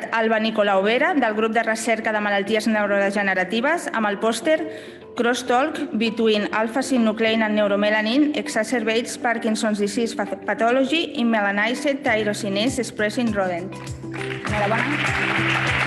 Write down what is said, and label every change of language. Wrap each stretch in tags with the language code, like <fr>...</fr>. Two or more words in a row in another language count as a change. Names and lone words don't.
<ca>Alba Nicolau Vera, del grup de recerca de malalties neurodegeneratives, amb el pòster Crosstalk between alpha-synuclein and neuromelanin exacerbates Parkinson's disease pathology in melanized tyrosinase expressing rodent. Enhorabona.</ca>